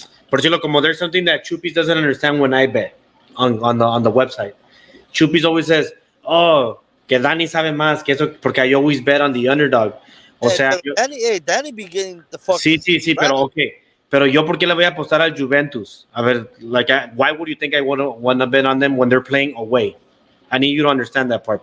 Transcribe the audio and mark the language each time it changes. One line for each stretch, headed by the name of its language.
Spanish: Por decirlo, como
English: there's something that Chupis doesn't understand when I bet on the website. Chupis always says, oh,
Spanish: que Danny sabe más que eso, porque
English: I always bet on the underdog.
Spanish: O sea,
English: Danny be getting the fuck.
Spanish: sí, pero okay. Pero yo, ¿por qué le voy a apostar al Juventus?
English: A ver, why would you think I want to bet on them when they're playing away? I need you to understand that part.